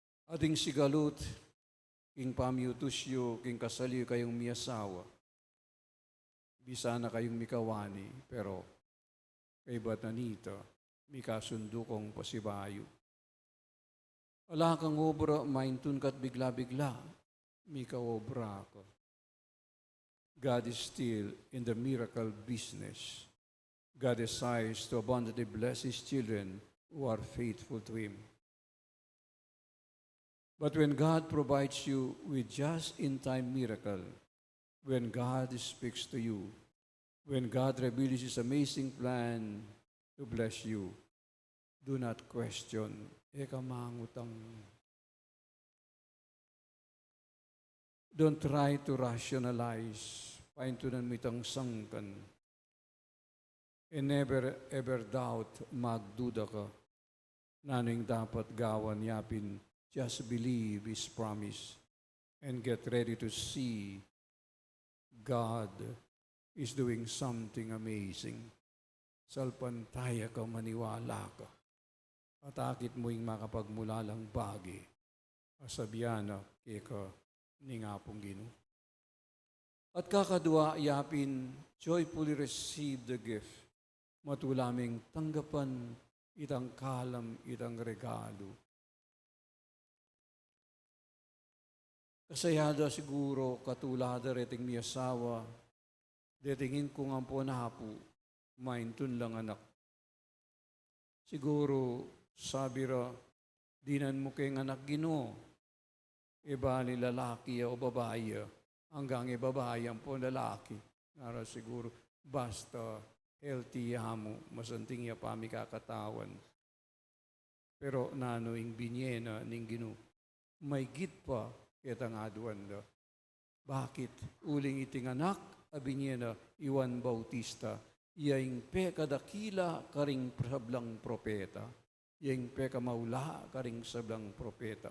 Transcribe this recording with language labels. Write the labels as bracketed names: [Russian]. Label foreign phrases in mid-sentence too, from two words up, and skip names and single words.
[Pampanga] Ading sigalut, king pamiutusyo, king kasalyo kayong miyasawa. Bisa na kayong mikawani, pero kay batanita, mikasundo kong pasibayo. Ala kang obra, maintun kat bigla-bigla, mikaobra ko. [English] God is still in the miracle business. God desires to abundantly bless His children who are faithful to Him. But when God provides you with just-in-time miracle, when God speaks to you, when God reveals His amazing plan to bless you, do not question, mangutang. Don't try to rationalize, [Pampanga] paintunan mo itang sangkan. [English] And never ever doubt, [Pampanga] magduda ka. Naning dapat gawan yapin, [English] just believe His promise and get ready to see God is doing something amazing. [Pampanga] Salpantaya ka, maniwala ka. At akit mo yung makapagmulalang bagi. Asabiyana, keka, ni nga pong Ginoo. At kakadwa, yapin, [English] joyfully receive the gift. [Pampanga] Matulaming tanggapan itang kalam, itang regalo. Kasayada siguro, katulada reting mi asawa, detingin ko nga po na hapo, maintun lang anak. Siguro, sabi ra, dinan mo kayong anak Ginoo, ibali lalaki o babae, hanggang ibabae ang po lalaki. Nara siguro, basta healthy mo, masanting ya pa mi kakatawan. Pero nano ing binyena ning Ginoo, may git pa kitang aduan da. Bakit? Uling iting anak, abinyena, Iwan Bautista, yaing pe kadakila karing sablang propeta, yaing pe kamaula karing sablang propeta.